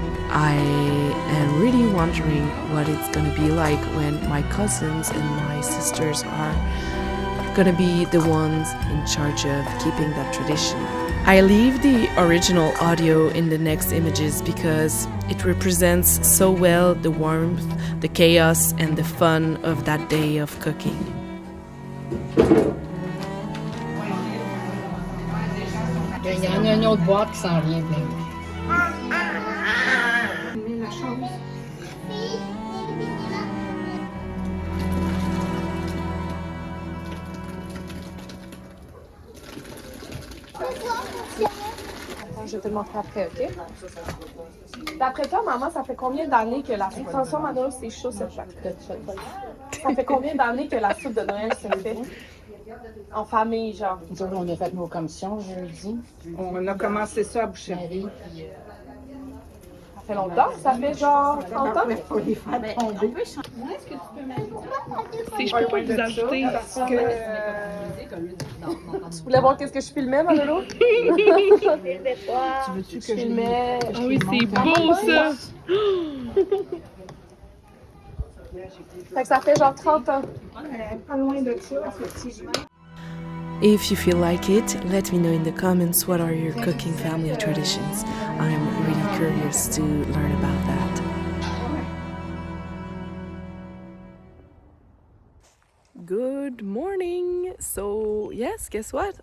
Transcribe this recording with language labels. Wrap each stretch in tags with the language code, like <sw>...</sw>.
<en>I am really wondering what it's gonna be like when my cousins and my sisters are gonna be the ones in charge of keeping that tradition. I leave the original audio in the next images because it represents so well the warmth, the chaos, and the fun of that day of cooking.</en> <fr>Il y en a une autre boîte qui s'en vient. Je vais te le montrer après, OK? D'après toi, maman, ça fait combien d'années que la soupe... Attention, Mano, c'est chaud, cette chaque. Ça fait combien d'années que la soupe de Noël se fait? En famille, genre. Nous autres, on a fait nos commissions jeudi. On a commencé ça à Boucher. Marie, Ça fait longtemps? Ça fait genre 30 ans? il faut les faire tomber. Si je peux pas vous ajouter... Parce que Tu voulais voir qu'est-ce que je filmais, Manolo? Tu veux-tu que je filmais... Ah oui, c'est beau, ça! Fait que ça fait genre 30 ans. pas loin de ça, effectivement.</fr> <en>If you feel like it, let me know in the comments what are your cooking family traditions. I'm really curious to learn about that. Good morning! So yes, guess what?</en>